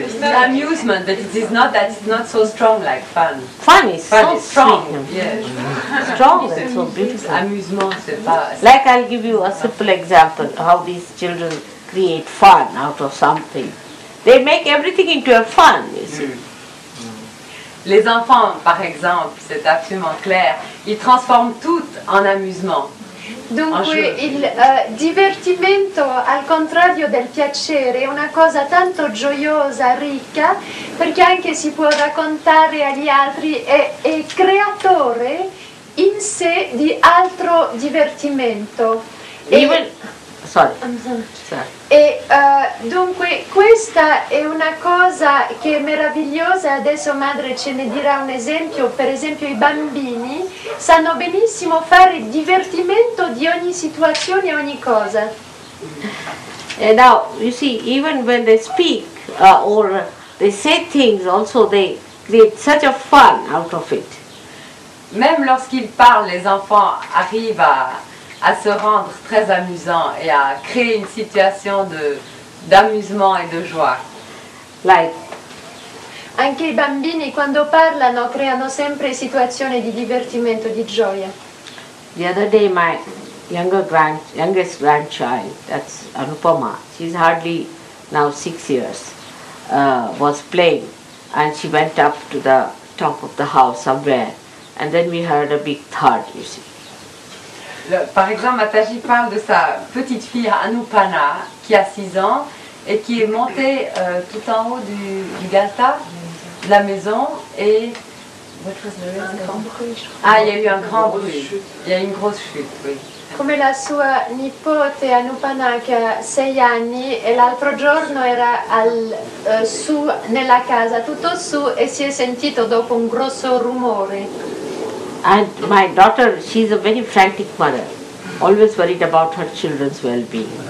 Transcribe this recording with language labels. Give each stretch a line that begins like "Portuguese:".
English: It's amusement, but it is not that. It's not so strong like fun. Fun is Fun so is strong. sweet, Yes. strong and so beautiful.
French: Amusement, c'est pas.
English: Like I'll give you a simple example how these children create fun out of something. They make everything into a fun, you see.
French: Les enfants, par exemple, c'est absolument clair, ils transforment tout en amusement.
Italian: Dunque il divertimento, al contrario del piacere, è una cosa tanto gioiosa, ricca, perché anche si può raccontare agli altri, è creatore in sé di altro divertimento.
English: Even, sorry.
Italian: E dunque questa è una cosa che è meravigliosa, adesso madre ce ne dirà un esempio, per esempio i bambini sanno benissimo fare divertimento di ogni situazione e ogni cosa.
English: And now, you see, even when they speak or they say things also, they create such a fun out of it.
French: Même lorsqu'ils parlent, les enfants arrivent à se rendre très amusants et à créer une situation d'amusement et de joie.
English: Like,
Italian: Anche i bambini quando parlano creano sempre situazioni di divertimento, di gioia.
English: the other day my youngest grandchild, that's Anupama, she's hardly now 6 years, was playing and she went up to the top of the house somewhere and then we heard a big thud, you see.
French: Par exemple, Mataji parle de sa petite fille Anupana qui a 6 ans et qui est montée tout en haut du galta de la maison et
English: What was the reason?
French: Ah, il y a eu un grand bruit. Il y a eu une grosse chute, oui.
Italian: Come la sua nipote Anupana che ha 6 anni e l'altro giorno era su nella casa, tutto su, e si è sentito dopo un grosso rumore.
English: And my daughter, she's a very frantic mother, always worried about her children's well-being.